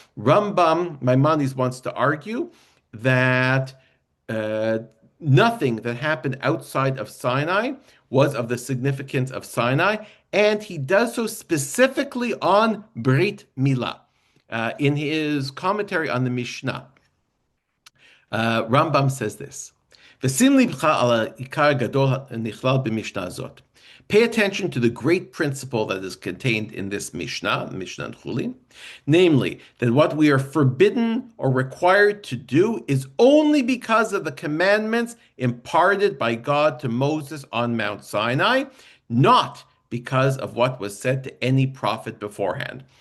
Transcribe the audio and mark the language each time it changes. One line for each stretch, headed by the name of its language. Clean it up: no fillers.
English: Rambam, Maimonides, wants to argue that nothing that happened outside of Sinai was of the significance of Sinai, and he does so specifically on Brit Milah. In his commentary on the Mishnah, Rambam says this:
Hebrew: ושים לבך על העיקר הגדול הנכלל במשנה הזאת.
English: Pay attention to the great principle that is contained in this Mishnah, Mishnah Chulin, namely that what we are forbidden or required to do is only because of the commandments imparted by God to Moses on Mount Sinai, not because of what was said to any prophet beforehand.